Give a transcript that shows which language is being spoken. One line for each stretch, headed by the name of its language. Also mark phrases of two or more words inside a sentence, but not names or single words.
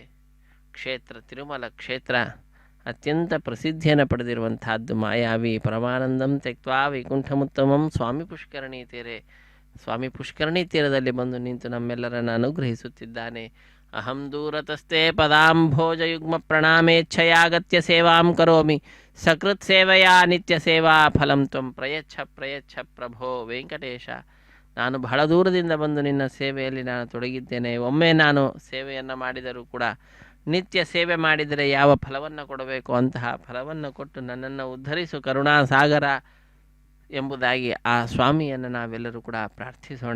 Kannada: ಕ್ಷೇತ್ರ ತಿರುಮಲ ಕ್ಷೇತ್ರ ಅತ್ಯಂತ ಪ್ರಸಿದ್ಧಿಯನ್ನು ಪಡೆದಿರುವಂತಹದ್ದು.
Sanskrit: ಮಾಯಾವಿ ಪರಮಾನಂದಂ ತ್ಯಕ್ವಾ ವೈಕುಂಠಮುತ್ತಮಂ ಸ್ವಾಮಿ ಪುಷ್ಕರಣಿ ತೀರೆ.
Kannada: ಸ್ವಾಮಿ ಪುಷ್ಕರಣಿ ತೀರದಲ್ಲಿ ಬಂದು ನಿಂತು ನಮ್ಮೆಲ್ಲರನ್ನು ಅನುಗ್ರಹಿಸುತ್ತಿದ್ದಾನೆ.
Sanskrit: ಅಹಂ ದೂರತಸ್ತೆ ಪದಾಂಭೋಜಯುಗ್ಮ ಪ್ರಣಾಮೇಚ್ಛಯಾಗತ್ಯ ಸೇವಾಂ ಕರೋಮಿ ಸಕೃತ್ ಸೇವೆಯಾ ನಿತ್ಯ ಸೇವಾ ಫಲಂ ತ್ವಂ ಪ್ರಯಚ್ಛ ಪ್ರಯಚ್ಛ ಪ್ರಭೋ ವೆಂಕಟೇಶ.
Kannada: ನಾನು ಬಹಳ ದೂರದಿಂದ ಬಂದು ನಿನ್ನ ಸೇವೆಯಲ್ಲಿ ನಾನು ತೊಡಗಿದ್ದೇನೆ. ಒಮ್ಮೆ ನಾನು ಸೇವೆಯನ್ನು ಮಾಡಿದರೂ ಕೂಡ ನಿತ್ಯ ಸೇವೆ ಮಾಡಿದರೆ ಯಾವ ಫಲವನ್ನು ಕೊಡಬೇಕು ಅಂತಹ ಫಲವನ್ನು ಕೊಟ್ಟು ನನ್ನನ್ನು ಉದ್ಧರಿಸು ಕರುಣಾಸಾಗರ ಎಂಬುದಾಗಿ ಆ ಸ್ವಾಮಿಯನ್ನು ನಾವೆಲ್ಲರೂ ಕೂಡ ಪ್ರಾರ್ಥಿಸೋಣ.